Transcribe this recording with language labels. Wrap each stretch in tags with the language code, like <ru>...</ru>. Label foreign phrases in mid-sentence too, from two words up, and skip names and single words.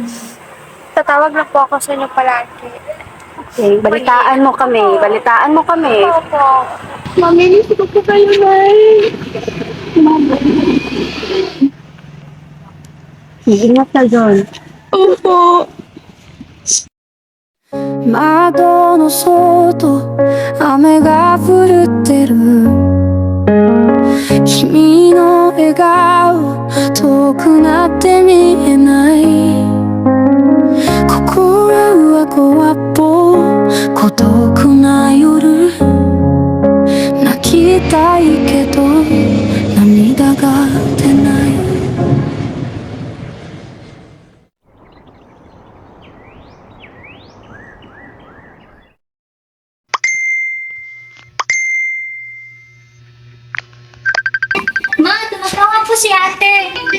<tl>Tatawag na po ako sa inyo palagi. Okay, balitaan mo kami. Balitaan mo kami. Opo. Mamimiss ko po kayo, Nay. Ingat ka dun. Opo.</tl> <ja>窓の外雨が降ってる君の笑顔遠くなって見えない心は小っぽ孤独な夜泣きたいけど涙が出ない</ja> <tl>Ma, tumatawag po si ate.</tl>